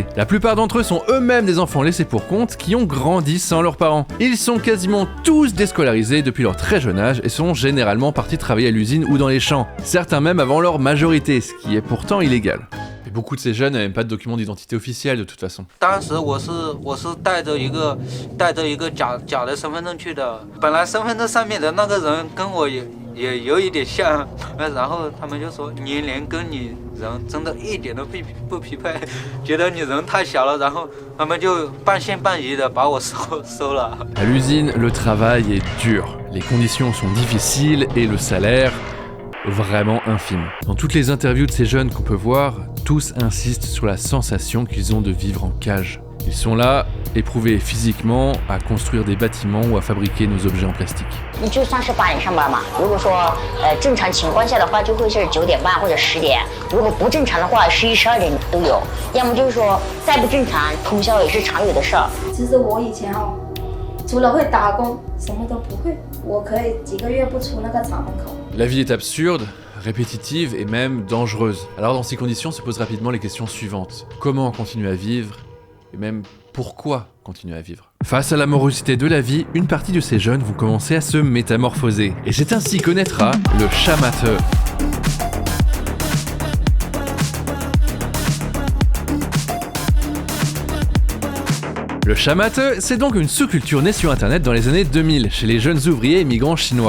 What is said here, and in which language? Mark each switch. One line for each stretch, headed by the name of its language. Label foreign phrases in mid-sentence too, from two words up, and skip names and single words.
French: La plupart d'entre eux sont eux-mêmes des enfants laissés pour compte qui ont grandi sans leurs parents. Ils sont quasiment tous déscolarisés depuis leur très jeune âge et sont généralement partis travailler à l'usine ou dans les champs, certains même avant leur majorité, ce qui est pourtant illégal. Et beaucoup de ces jeunes n'avaient même pas de document d'identité officiel de toute façon.
Chinese: 当时我是带着一个假的身份证去的，本来身份证上面的那个人跟我也有一点像，然后他们就说年龄跟你人真的一点都不匹配，觉得你人太小了，然后他们就半信半疑的把我收了。
French: À l'usine, le travail est dur, les conditions sont difficiles et le salaire vraiment infime. Dans toutes les interviews de ces jeunes qu'on peut voir, tous insistent sur la sensation qu'ils ont de vivre en cage. Ils sont là, éprouvés physiquement, à construire des bâtiments ou à fabriquer nos objets en plastique.
Chinese: 你就算是8点上班嘛，如果说正常情况下的话，就会是9点半或者10点；如果不正常的话，11、12点都有。要么就是说再不正常，通宵也是常有的事儿。其实我以前除了会打工，什么都不会。我可以几个月不出那个厂门口。
French: La vie est absurde, répétitive et même dangereuse. Alors dans ces conditions se posent rapidement les questions suivantes. Comment continuer à vivre ? Et même pourquoi continuer à vivre ? Face à la morosité de la vie, une partie de ces jeunes vont commencer à se métamorphoser. Et c'est ainsi que naîtra le chamateux. Le chamateux, c'est donc une sous-culture née sur internet dans les années 2000, chez les jeunes ouvriers et migrants chinois.